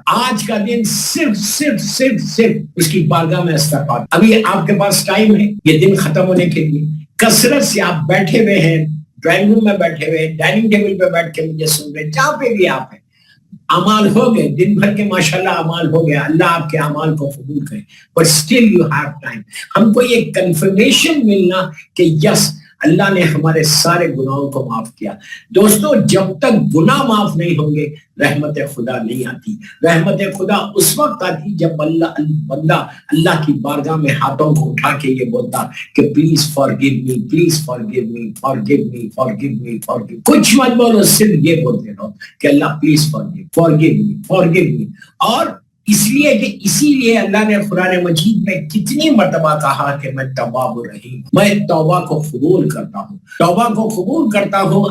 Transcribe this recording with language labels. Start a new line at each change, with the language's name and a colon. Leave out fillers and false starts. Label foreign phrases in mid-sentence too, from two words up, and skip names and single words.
Urdu: آج کا دن صرف اس کی بارگاہ میں استغفار۔ ابھی آپ کے پاس ٹائم ہے یہ دن ختم ہونے کے لیے، کثرت سے آپ بیٹھے ہوئے ہیں،
English: drawing room
Urdu: میں بیٹھے ہوئے،
English: dining table
Urdu: پہ بیٹھ کے مجھے سن رہے، جہاں پہ بھی آپ ہیں، اعمال ہو گئے، دن بھر کے ماشاءاللہ اعمال ہو گیا، اللہ آپ کے اعمال کو قبول کرے،
English: but still you have time۔
Urdu: ہم کو یہ کنفرمیشن ملنا کہ یس، اللہ نے ہمارے سارے گناہوں کو معاف کیا۔ دوستو، جب تک گناہ معاف نہیں ہوں گے رحمت خدا نہیں آتی۔ رحمت خدا اس وقت آتی جب بندہ اللہ کی بارگاہ میں ہاتھوں کو اٹھا کے یہ بولتا کہ
English: please forgive me, please forgive me, forgive me, forgive me,
Urdu: فارگیو۔ کچھ مت بولو، صرف یہ بولتے رہو کہ اللہ
English: please forgive, forgive me, forgive me.
Urdu: اور اسی لیے اللہ نے قرآن مجید میں کتنی مرتبہ کہا کہ میں
Arabic: تواب الرحیم،
Urdu: میں توبہ کو قبول کرتا ہوں، توبہ کو قبول کرتا ہوں۔